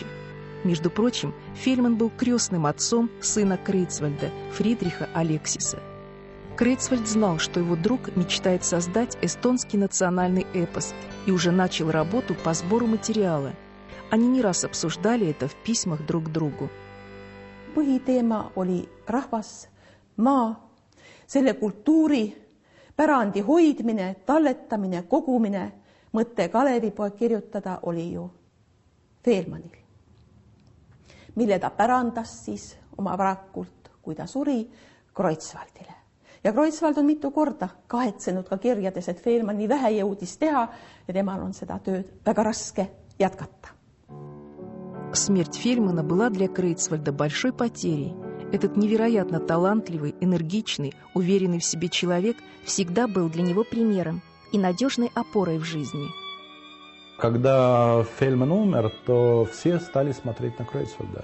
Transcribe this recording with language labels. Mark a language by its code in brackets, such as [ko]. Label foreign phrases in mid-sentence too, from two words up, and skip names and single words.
[ru] Между прочим, Фельман был крестным отцом сына Крейцвальда, Фридриха Алексиса. Крейцвальд знал, что его друг мечтает создать эстонский национальный эпос и уже начал работу по сбору материала. Они не раз обсуждали это в письмах друг к другу. [et] Põhiteema oli rahvas, maa, selle kultuuri, pärandi hoidmine, talletamine, kogumine. Mõte Kalevipoeg kirjutada oli ju Feelmanil, mille ta pärandas siis oma varakult, kui ta suri, Kreutzwaldile. Ja Kreutzwald on mitu korda kahetsenud ka kirjades, et Feelman nii vähe jõudis teha ja temal on seda tööd väga raske jätkata. [ru] Смерть Фельмана была для Крейцвальда большой потерей. Этот невероятно талантливый, энергичный, уверенный в себе человек всегда был для него примером и надежной опорой в жизни. Когда Фельман умер, то все стали смотреть на Крейцвальда.